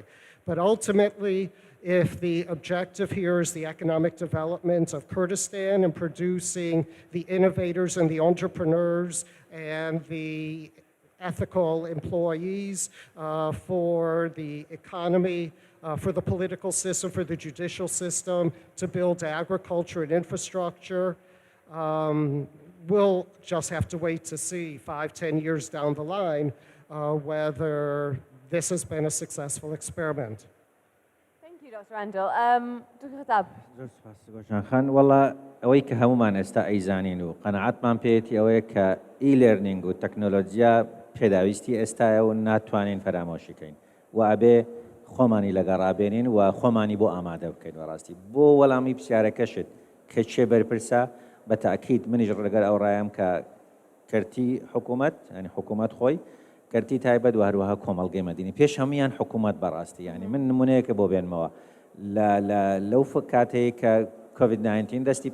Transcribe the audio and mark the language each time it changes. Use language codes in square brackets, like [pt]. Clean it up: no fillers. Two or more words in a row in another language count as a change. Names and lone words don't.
[en] But ultimately, if the objective here is the economic development of Kurdistan and producing the innovators and the entrepreneurs and the ethical employees, for the economy, for the political system, for the judicial system, to build agriculture and infrastructure. We'll just have to wait to see 5, 10 years down the line whether this has been a successful experiment. Thank you, Dr. Randall. Dr. Khattab. [ckb] زۆر سپاس گۆشان خان وەڵا ئەوەی کە هەمومان ئێستا ئەیزانین و قەنەعەتمان پێێتی ئەوەیە کە ئی-لێرنینگ و تەکنۆلۆجیا پێداویستی ئێستایە و ناتوانین فەرامۆشیکەین و ئەبێ خۆمانی لەگەڕابێنین و خۆمانی بۆ ئامادە بکەین وەڕاستی بۆ وەڵامی پرسیارەکەشت کە چێ بەرپرسە بە تاکید منیش ڕەگەر ئەو ڕایم کە کەرتی حکوومەت ینی حکوومەت خۆی کەرتی تایبەت و هەروەها کۆمەڵگەی مەدینی پێش هەمویان حکوومەت بەڕاستی ینی من نمونەیەکە بۆ بێنمەوە لەو کاتەیە کە کۆڤید-19 دەستی